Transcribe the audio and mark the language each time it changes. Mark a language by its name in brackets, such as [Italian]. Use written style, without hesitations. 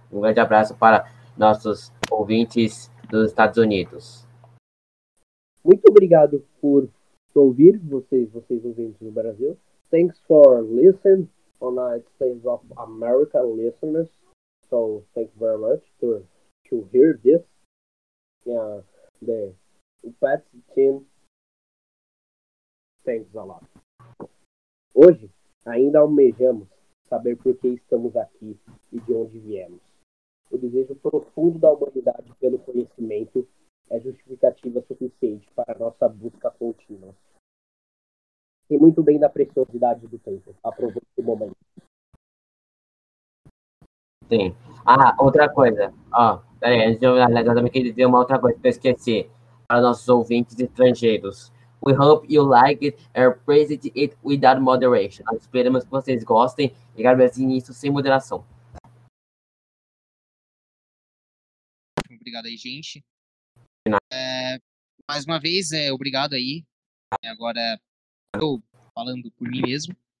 [Portuguese] Um grande abraço para nossos ouvintes dos Estados Unidos. Muito obrigado por ouvir vocês ouvintes do Brasil. [English] Thanks for listening on the United States of America listeners. So, thank you very much to hear this. Yeah, the Pat team. Thanks a lot. [Portuguese] Hoje, ainda almejamos saber por que estamos aqui e de onde viemos. O desejo profundo da humanidade pelo conhecimento é justificativa suficiente para a nossa busca contínua. E muito bem da preciosidade do tempo. Aproveite o momento. Sim. Outra coisa. Peraí, antes de eu analisar, eu queria dizer uma outra coisa que eu esqueci. Para nossos ouvintes estrangeiros. [English] We hope you like it and praise it without moderation. [Portuguese] Nós esperamos que vocês gostem e agradecem isso sem moderação. Obrigado aí, gente. Mais uma vez, obrigado aí. Agora, estou falando por mim mesmo.